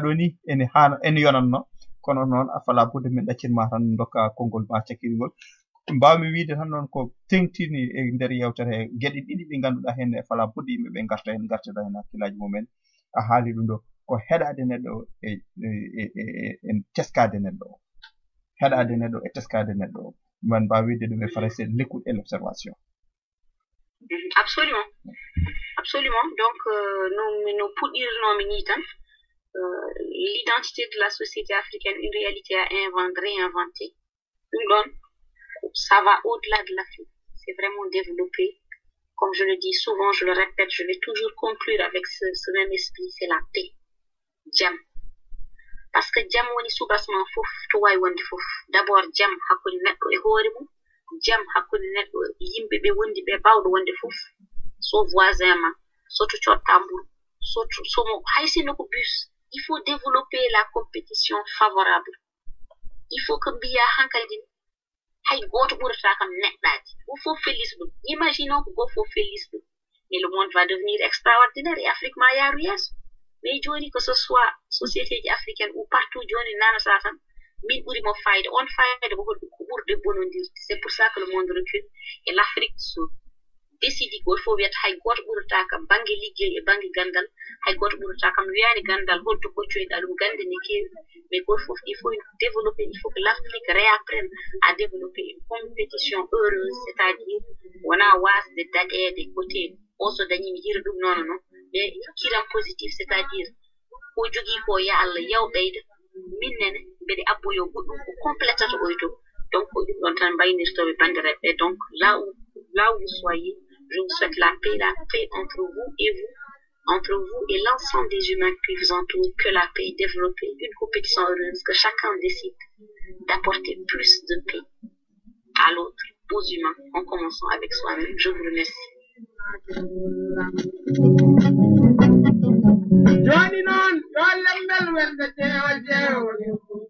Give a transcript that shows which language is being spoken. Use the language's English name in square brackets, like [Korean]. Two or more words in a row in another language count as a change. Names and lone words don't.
[Fula] ɗo ni ene yonanno kono noon a fala budde min ɗaccinma tan dokka konngol ma cakkirigol mbawmi wiide tan noon ko tengtini e nder yewtere gueɗe ɗiɗi ɗi ngannduɗaa heen e fala budde yimɓe ɓe garta heen gartida heen hakkillaji mumen a haali ɗum ɗo ko heɗade neɗɗo e teskade neɗɗo o heɗade neɗɗo e teskade neɗɗo o man mbawi wiide ɗum e français [French] l'écoute et l'observation absolument absolument donc [Fula] no puɗɗirnomi ni tan [French] l'identité de la société africaine une réalité à réinventer [Fula] ɗum ɗon [French] ça va au-delà de l'Afrique. C'est vraiment développé. Comme je le dis souvent, je le répète, je vais toujours conclure avec ce même esprit, c'est la paix. [Fula] Jam. [French] Parce que [Fula] jam woni soubassement fouf, to way wonde fouf. D'abord jam hakkude neɗɗo e hoore mum, jam hakkude neɗɗo yimɓe ɓe wondi ɓe bawɗo wonde fouf. So voisin ma, so to cotta mburu, so mo haysino ko bus. [French] Il faut développer la compétition favorable. Il faut que [Fula] mbiya hankadi hay goto ɓurata kam neɗɗaji go fof fellis ɗum imaginons ko go fof fellis ɗum [French] mais le monde va devenir extraordinaire et [Fula] Afrique ma yaaru yeeso [French] mais joni que ce soit [Fula] société ji africaine ou partout joni nanata tan min ɓuri mo fayda on fayda ko holɗum ko ɓurde bonodirde [French] c'est pour ça que le monde recule et l'Afrique [Fula] so décidi goto fof wiyata hay goto ɓurata kam banggue liggey e banggue gandal hay goto ɓurata kam wiyani gandal holto koccoyɗa ɗum gande ne kewi mais goto fof [French] il faut développer il faut que l'Afrique réapprenne à développer une compétition heureuse c'est-à-dire [Fula] wona wasde daɗede côté o so dañimi hira ɗum noon [French] non mais [Fula] kiram positif [French] c'est-à-dire [Fula] ko jogui ko ya Allah yawɓeyda minnene mbeɗe abboyo goɗɗum ko complétata oyto donc ko ɗum ɗon tan mbaynirtoɓe bandiraɓe [French] donc là où vous soyez je vous souhaite la paix entre vous et vous entre vous et l'ensemble des humains qui vous entourent que la paix, développer une compétition heureuse, que chacun décide d'apporter plus de paix à l'autre, aux humains, en commençant avec soi-même. Je vous remercie. [Fula] Johnny non, yo lembel welde tewa jeewoni